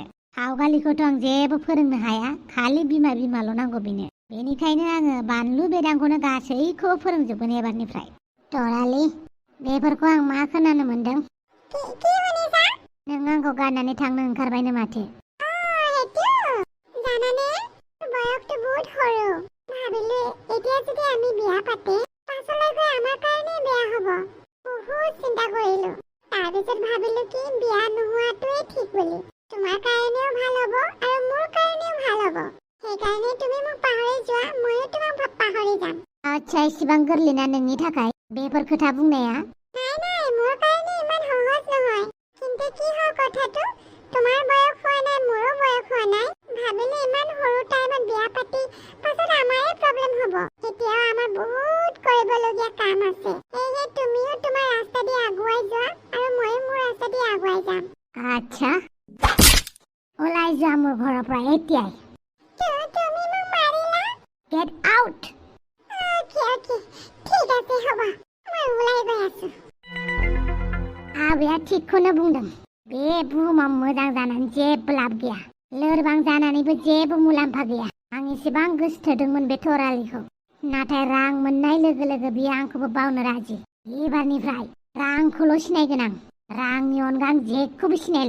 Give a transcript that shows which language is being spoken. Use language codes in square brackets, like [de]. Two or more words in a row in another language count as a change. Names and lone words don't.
[brx] सावगालिखौथ' आं जेबो फोरोंनो हाया, खालि बिमाल' नांगौ बेनो। बेनिखायनो आङो बानलु बेदांखौनो गासैखौबो फोरोंजोबगोन एबारनिफ्राय। तरालि, बेफोरखौ आं मा खोनानो मोनदों? नों आंखौ गारनानै थांनो ओंखारबायनो माथो? [as] বয়সটো বহুত সৰু। ভাবিলো এতিয়া যদি আমি বিয়া পাতে পাছলৈকে আমাৰ কাৰণে বেয়া হ'ব। বহুত চিন্তা কৰিলো। তাৰপিছত ভাবিলো কি বিয়া নোহোৱাটোৱে ঠিক বুলি। তোমাৰ কাৰণেও ভাল হ'ব আৰু মোৰ কাৰণেও ভাল হ'ব। সেইকাৰণে তুমি মোক পাহৰি যোৱা, ময়ো তোমাক পাহৰি যাম। আচ্ছা, [brx] इसिबां गोरलैना नोंनि थाखाय बेफोर खोथा बुंनाया? [as] নাই, মোৰ কাৰণে ইমান সহজ নহয়। কিন্তু কি হ'ল কথাটো, তোমাৰ বয়স হোৱা নাই, মোৰো বয়স হোৱা নাই। ভাবিলো ইমান সৰু টাইমত বিয়া পাতি পাছত আমাৰে প্ৰব্লেম হ'ব। এতিয়াও আমাৰ বহুত কৰিবলগীয়া কাম আছে। সেয়ে তুমিও তোমাৰ ৰাস্তা দি আগুৱাই যোৱা আৰু ময়ো মোৰ ৰাস্তা দি আগুৱাই যাম। আচ্ছা, ওলাই যোৱা মোৰ ঘৰৰ পৰা এতিয়াই। তুমি মোক মাৰিলা? [en] get out. [as] অকে, ঠিক আছে, হ'ব। মই ওলাই গৈ আছো। [brx] आबैया थिगखौनो बुंदों। बे बुहुमाव मोजां जानानै जेबो लाब गैया, लोरबां जानानैबो जेबो मुलाम्फा गैया। आं एसेबां गोसोथोदोंमोन बे तरालिखौ, नाथाय रां मोननाय लोगो लोगो बियो आंखौबो बावनो राजि। एबारनिफ्राय रांखौल' सिनायगोन आं, रांनि अनगा आं जेखौबो सिनायला।